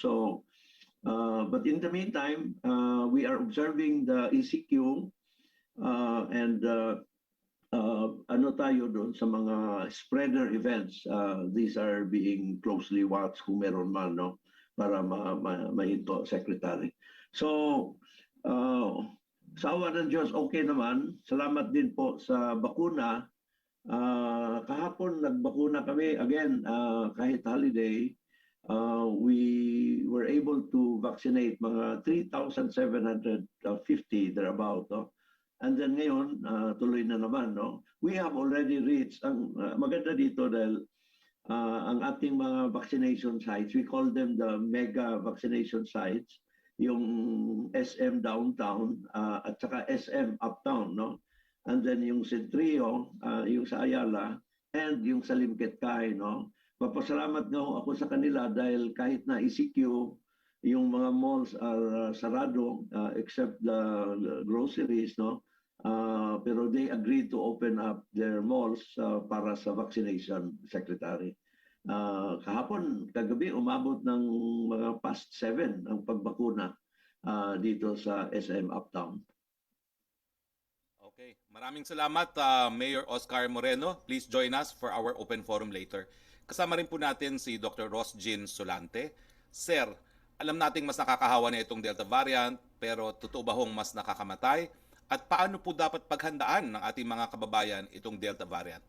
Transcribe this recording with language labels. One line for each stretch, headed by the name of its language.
English: So but in the meantime, we are observing the ECQ and
Filipino: ano tayo doon sa mga
English: spreader events. These are being closely watched
Filipino: kung meron man, no? Para mahinto, Secretary. So, sa awa ng Diyos, okay naman. Salamat din po sa bakuna. Kahapon nagbakuna kami.
English: Again,
Filipino: kahit holiday,
English: we were able to vaccinate mga 3,750 thereabout, no? And then
Filipino: ngayon, tuloy na naman, no?
English: We have already reached,
Filipino: ang maganda dito dahil ang ating mga
English: vaccination sites, we call them the mega vaccination sites, yung SM downtown at saka SM uptown, no?
Filipino: And then yung Centrio, yung sa Ayala, and yung sa Limketkay, no? Papasalamat nga ako sa kanila dahil kahit na ECQ, yung mga malls are sarado
English: except the groceries,
Filipino: no?
English: Pero they agreed to open up their malls
Filipino: para sa vaccination,
English: Secretary.
Filipino: Kahapon, kagabi, umabot ng mga past 7 ang pagbakuna dito sa SM Uptown. Okay, maraming salamat Mayor Oscar Moreno.
English: Please join us for our open forum later.
Filipino: Kasama rin po natin si Dr. Rosjean Solante. Sir, alam nating mas nakakahawa na itong Delta variant, pero totoo ba hong mas nakakamatay? At paano po dapat paghandaan ng ating mga kababayan itong Delta variant?